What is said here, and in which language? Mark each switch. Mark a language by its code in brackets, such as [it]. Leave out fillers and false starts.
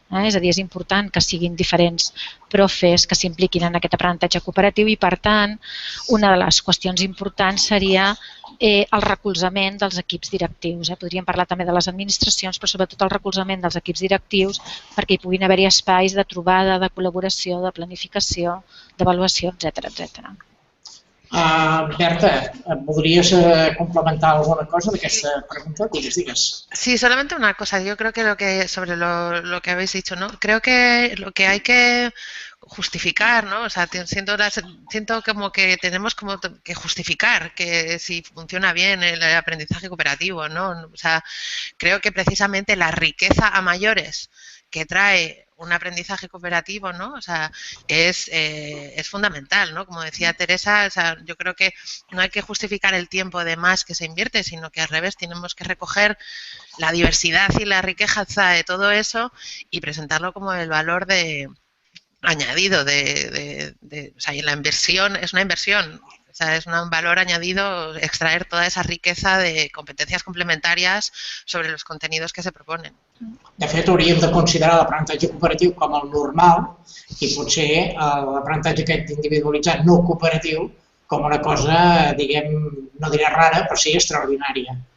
[ca] És a dir, és important que siguin diferents profes que s'impliquin en aquest aprenentatge cooperatiu i, per tant, una de les qüestions importants seria el recolzament dels equips directius. Podríem parlar també de les administracions, però sobretot el recolzament dels equips directius perquè hi puguin haver-hi espais de trobada, de col·laboració, de planificació, d'avaluació, etc. [es] Berta, ¿podrías complementar alguna cosa de esta pregunta? [ca] Digues. [es] Sí, solamente una cosa. Yo creo que sobre lo que habéis dicho, ¿no? Creo que lo que hay que justificar, ¿no? O sea, siento como que tenemos como que justificar que si funciona bien el aprendizaje cooperativo, ¿no? O sea, creo que precisamente la riqueza a mayores que trae un aprendizaje cooperativo, ¿no? O sea, es fundamental, ¿no? Como decía Teresa, o sea, yo creo que no hay que justificar el tiempo de más que se invierte, sino que al revés tenemos que recoger la diversidad y la riqueza de todo eso y presentarlo como el valor añadido o sea, y la inversión es una inversión. O sea, es un valor añadido extraer toda esa riqueza de competencias complementarias sobre los contenidos que se proponen. [ca] De fet, hauríem de considerar l'aprenentatge cooperatiu com el normal i potser l'aprenentatge aquest individualitzat no cooperatiu com una cosa, diguem, no diré rara, però sí extraordinària.